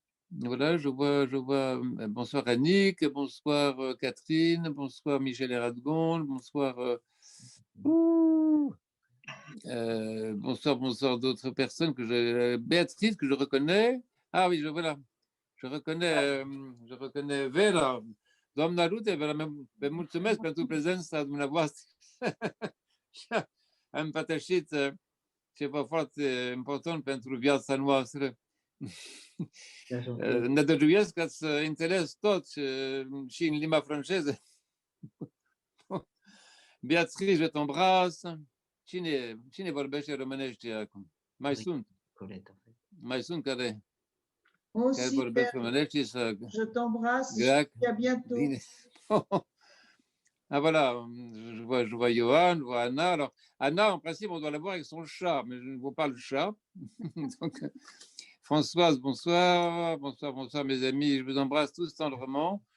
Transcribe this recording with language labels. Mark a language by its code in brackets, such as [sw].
[fr] Voilà, je vois, bonsoir Annick, bonsoir Catherine, bonsoir Michel Eradgon, bonsoir, bonsoir d'autres personnes Béatrice que je reconnais. Ah oui, voilà, je reconnais Vera. [ro] Doamna Rute, Vera, vă mulțumesc pentru prezența dumneavoastră. Am împărtășit ceva foarte important pentru viața noastră. Nădăjduiesc ca să înțeles tot și în limba franceză. Beatrice, [fr] je t'embrasse. [ro] Cine vorbește românește acum? Mai sunt care vorbesc românește. [fr] Je t'embrasse et à bientôt. Ah voilà, je vois Johan, je vois Anna. Alors, Anna, en principe, on doit la voir avec son chat, mais je ne vois pas le chat. Donc, Françoise, bonsoir, mes amis, je vous embrasse tous tendrement.